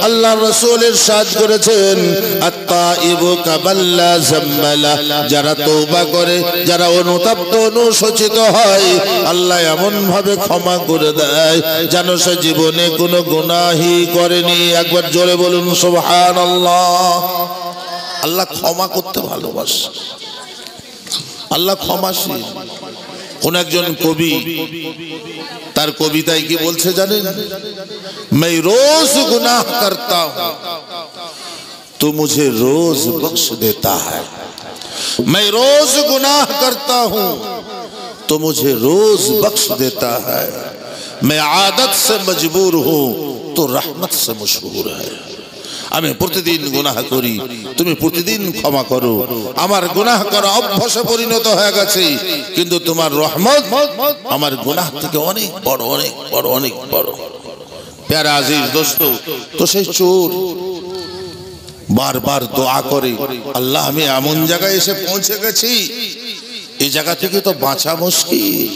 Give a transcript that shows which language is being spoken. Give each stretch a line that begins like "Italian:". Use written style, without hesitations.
Bangla: আল্লাহ রাসূল ইরশাদ করেছেন,
Arabic: আত-তাইবু কামাল্লা জাম্মালা,
Bangla: যারা তওবা করে, যারা অনুতপ্ত অনুশোচিত হয়, আল্লাহ এমন ভাবে ক্ষমা করে দেয় যেন সে জীবনে কোনো গুনাহই করেনি। একবার জোরে বলুন সুবহানাল্লাহ। আল্লাহ ক্ষমা করতে ভালোবাসে, আল্লাহ ক্ষমাশীল। কোন একজন কবি তার কবিতায় কি বলছে জানেন?
Hindi: मैं रोज गुनाह करता हूं तो मुझे रोज बख्श देता है, मैं रोज गुनाह करता हूं तो मुझे रोज बख्श देता है, मैं आदत से मजबूर हूं तो रहमत से मशहूर है।
Bangla: আমি প্রতিদিন গুনাহ করি, তুমি প্রতিদিন ক্ষমা করো। আমার গুনাহ করা অভ্যাসে পরিণত হয়ে গেছে, কিন্তু তোমার রহমত আমার গুনাহ থেকে অনেক বড়, অনেক বড়, অনেক বড়।
Hindi: প্যারা আজিজ দোস্ত,
Bangla: তো সেই চোর বারবার দোয়া করে, আল্লাহ আমি এমন জায়গায় এসে পৌঁছে গেছি, এই জায়গা থেকে তো বাঁচা মুশকিল।